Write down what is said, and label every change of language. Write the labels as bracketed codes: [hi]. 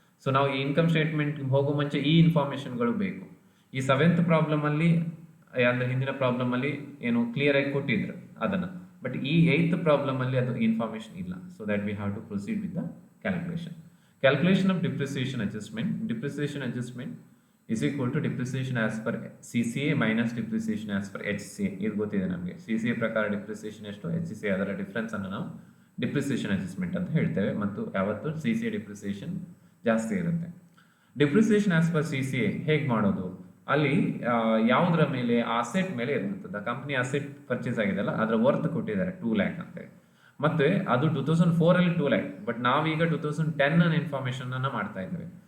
[kn] So ನಾವು ಈ income statement ಹೋಗೋ ಮುಂಚೆ ಈ ಇನ್ಫಾರ್ಮೇಷನ್ಗಳು ಬೇಕು. ಈ 7th ಪ್ರಾಬ್ಲಮ್ ಅಲ್ಲಿ ಅಂದ್ರೆ ಹಿಂದಿನ ಪ್ರಾಬ್ಲಮ್ ಅಲ್ಲಿ ಏನು ಕ್ಲಿಯರ್ ಆಗಿ ಕೊಟ್ಟಿದ್ರು ಅದನ್ನ, ಬಟ್ ಈ 8th ಪ್ರಾಬ್ಲಮ್ ಅಲ್ಲಿ ಅದು ಇನ್ಫಾರ್ಮೇಷನ್ ಇಲ್ಲ. [en] So that we have to proceed with the calculation of depreciation adjustment. Depreciation adjustment is equal to depreciation as per CCA minus depreciation as per HCA. [kn] ಇದು ಗೊತ್ತಿದೆ ನಮಗೆ. CCA ಪ್ರಕಾರ depreciation ಎಷ್ಟು, HCA ಅದರ difference ಅನ್ನು ನಾವು depreciation adjustment ಅಂತ ಹೇಳ್ತೇವೆ, ಮತ್ತು ಯಾವತ್ತು CCA ಡಿಪ್ರಿಸಿಯೇಷನ್ ಜಾಸ್ತಿ ಇರುತ್ತೆ. ಡಿಪ್ರಿಸಿಯೇಷನ್ ಆಸ್ ಪರ್ CCA ಹೇಗೆ ಮಾಡೋದು, ಅಲ್ಲಿ ಯಾವುದರ ಮೇಲೆ, ಅಸೆಟ್ ಮೇಲೆ ಇರುವಂಥದ್ದು. ಕಂಪ್ನಿ ಅಸೆಟ್ ಪರ್ಚೇಸ್ ಆಗಿದೆಲ್ಲ ಅದರ ವರ್ತ್ ಕೊಟ್ಟಿದ್ದಾರೆ 2 lakh ಅಂತೇಳಿ, ಮತ್ತೆ ಅದು 2004 ಅಲ್ಲಿ 2 lakh, ಬಟ್ ನಾವೀಗ 2010 ಇನ್ಫಾರ್ಮೇಶನ್ ಅನ್ನ ಮಾಡ್ತಾ ಇದ್ದೇವೆ.